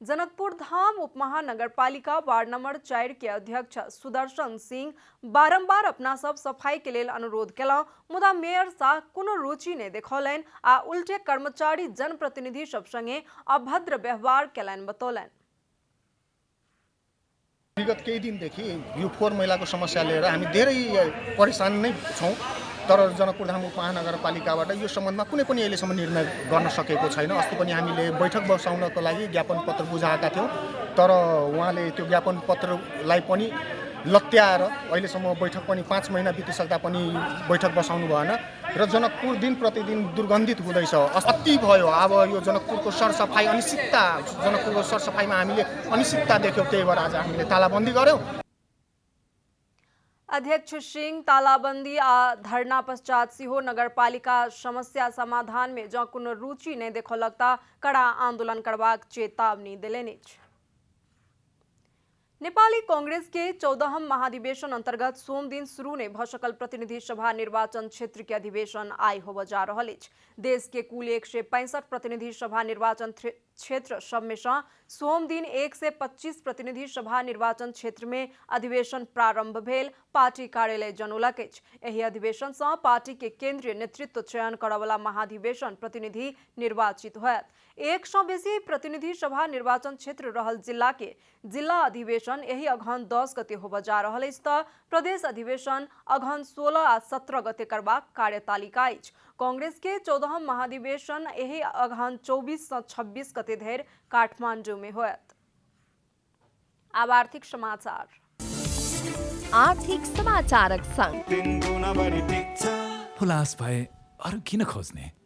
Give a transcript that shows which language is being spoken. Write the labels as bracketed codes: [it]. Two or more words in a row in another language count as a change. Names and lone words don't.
[mai] जनकपुर धाम उपमहानगरपालिका वार्ड नंबर 4 के अध्यक्ष सुदर्शन सिंह बारंबार अपना सब सफाई के लेल अनुरोध केलहुं, मुदा मेयर शाह कोनो रुचि नहीं देखौलनि आ उल्टे कर्मचारी जनप्रतिनिधि सब संगे अभद्र व्यवहार केलनि बतौलनि। [ne] विगत केही दिनदेखि यो फोहोर मैलाको समस्या लिएर हामी धेरै परेशान नै छौँ, तर जनकपुर धाम उपमहानगरपालिकाबाट यो सम्बन्धमा कुनै पनि अहिलेसम्म निर्णय गर्न सकेको छैन। अस्ति पनि हामीले बैठक बसाउनको लागि ज्ञापन पत्र बुझाएका थियौँ, तर उहाँले त्यो ज्ञापन पत्रलाई पनि लत्याएर अहिलेसम्म बैठक पनि 5 महिना बितिसक्दा पनि बैठक बसाउनु भएन र जनकपुर दिन प्रतिदिन दुर्गन्धित हुँदैछ। अति भयो। अब यो जनकपुरको सरसफाई अनिश्चितता, जनकपुरको सरसफाईमा हामीले अनिश्चितता देख्यौँ, त्यही भएर आज हामीले तालाबन्दी गर्यौँ। [mai] अध्यक्ष सिंह तालाबंदी आ धरना पश्चात सिहो नगरपालिका समस्या समाधान में जँ कोनो रुचि नहीं देखौलक त कड़ा आंदोलन करबाक चेतावनी देलनि अछि। नेपाली कांग्रेस के 14हम महाधिवेशन अंतर्गत सोम दिन शुरू ने भ सकल प्रतिनिधि सभा निर्वाचन क्षेत्र के अधिवेशन आई होबऽ जा रहल अछि। देश के कुल 165 प्रतिनिधि सभा निर्वाचन क्षेत्र सब में से सोम दिन 125 प्रतिनिधि सभा निर्वाचन क्षेत्र में अधिवेशन प्रारंभ भेल पार्टी कार्यालय जनौलक अछि। एहि अधिवेशन से पार्टी के केंद्रीय नेतृत्व चयन करवला महाधिवेशन प्रतिनिधि निर्वाचित होयत। 1 सँ बेसी प्रतिनिधि सभा निर्वाचन क्षेत्र रहल जिला के जिला अधिवेशन यही अगहन 10 गते होबऽ जा रहल अछि त प्रदेश अधिवेशन अगहन 16 आ 17 गते करबाक कार्यतालिका अछि। कांग्रेस के 14हम महाधिवेशन यही अगहन 24 सँ 26 गते धरि काठमांडू में होयत। अब आर्थिक समाचार। आर्थिक समाचारक संग [ne] हुलास भए अरू किन खोज्ने?